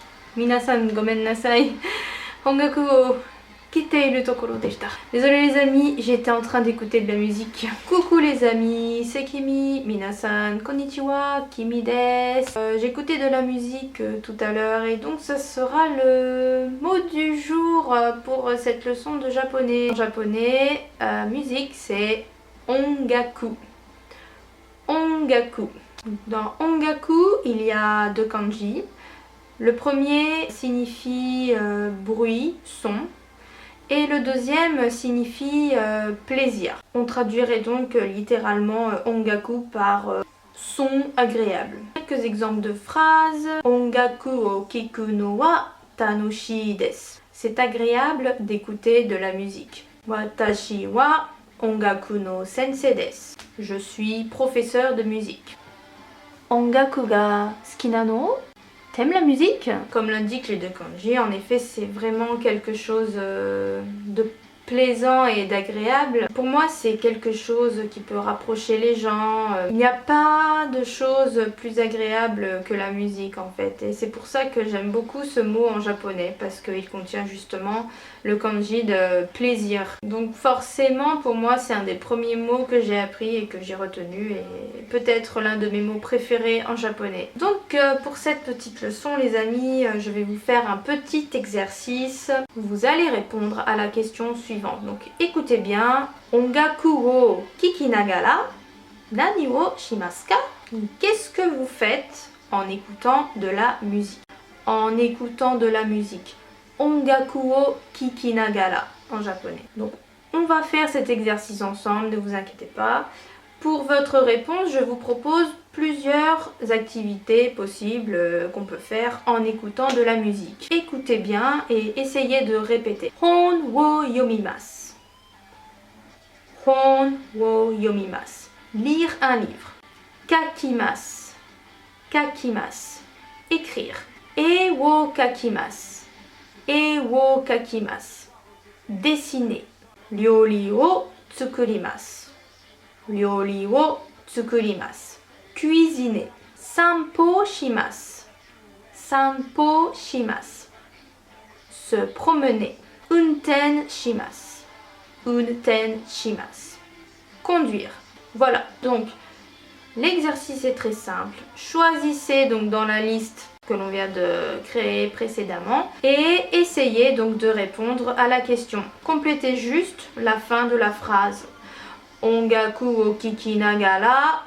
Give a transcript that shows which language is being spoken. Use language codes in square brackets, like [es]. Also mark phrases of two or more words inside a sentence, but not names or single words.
[ja] みなさんごめんなさい. ほんがくをきているところでした. [fr] Désolé les amis, j'étais en train d'écouter de la musique. Coucou les amis, c'est Kimi. [ja] みなさんこんにちは、キミです. [fr] J'écoutais de la musique tout à l'heure et donc ça sera le mot du jour pour cette leçon de japonais. En japonais, musique c'est ongaku. Ongaku. Dans ongaku, il y a deux kanji. Le premier signifie bruit, son, et le deuxième signifie plaisir. On traduirait donc littéralement ongaku par son agréable. Quelques exemples de phrases. [ja] 音楽を聴くのは楽しいです. [fr] C'est agréable d'écouter de la musique. [ja] 私は音楽の先生です. [fr] Je suis professeur de musique. [ja] 音楽が好きなの? [fr] T'aimes la musique? Comme l'indiquent les deux kanji, en effet c'est vraiment quelque chose de plaisant et d'agréable. Pour moi c'est quelque chose qui peut rapprocher les gens. Il n'y a pas de chose plus agréable que la musique en fait. Et c'est pour ça que j'aime beaucoup ce mot en japonais, parce qu'il contient justement le kanji de plaisir. Donc forcément pour moi c'est un des premiers mots que j'ai appris et que j'ai retenu, et peut-être l'un de mes mots préférés en japonais. Donc pour cette petite leçon les amis, je vais vous faire un petit exercice. Vous allez répondre à la question suivante. Donc écoutez bien. [ja] 音楽を聴きながら何をしますか? [fr] Qu'est-ce que vous faites en écoutant de la musique? En écoutant de la musique. [ja] 音楽を聴きながら [fr] en japonais. Donc on va faire cet exercice ensemble, ne vous inquiétez pas. Pour votre réponse, je vous propose plusieurs activités possibles qu'on peut faire en écoutant de la musique. Écoutez bien et essayez de répéter. [ja] 本を読みます。本を読みます. [fr] Lire un livre. [ja] 書きます。書きます. [fr] Écrire. [ja] 絵を描きます. 絵を描きます. Dessiner. 料理を作ります。料理を作ります. [fr] Cuisiner. [ja] 散歩します。散歩します. [fr] Se promener. [ja] 運転します。運転します. [fr] Conduire. Voilà, donc l'exercice est très simple. Choisissez donc dans la liste que l'on vient de créer précédemment et essayez donc de répondre à la question. Complétez juste la fin de la phrase. [ja] 音楽を聴きながら.